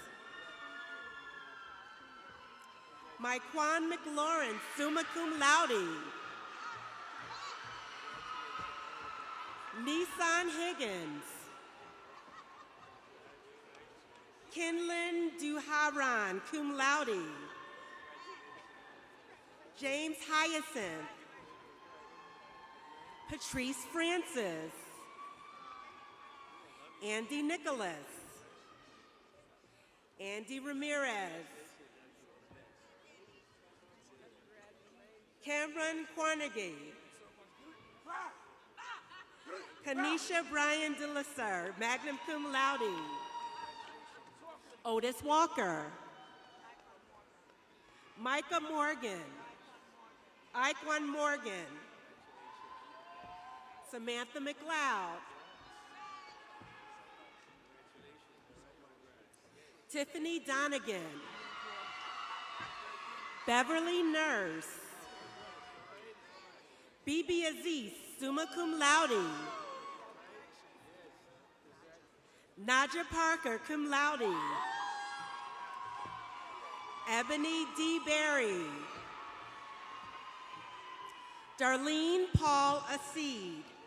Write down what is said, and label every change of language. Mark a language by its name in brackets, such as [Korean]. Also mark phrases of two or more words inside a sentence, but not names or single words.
[Latin] Myquan McLaurin, summa cum laude. [English] Nissan Higgins. [Latin] Kinlan Duharan, cum laude. [English] James Hyacinth. Patrice Francis. Andy Nicholas. Andy Ramirez. Cameron Carnegie. [Latin] Kanisha Bryan DeLasseur, magna cum laude. [English] Otis Walker. Micah Morgan. Iquan Morgan. Samantha McLeod. Tiffany Donegan. Beverly Nurse. Bibi Aziz, [Latin] summa cum laude. Naja Parker, cum laude. [English] Ebony D. Berry. Darlene Paul Acid.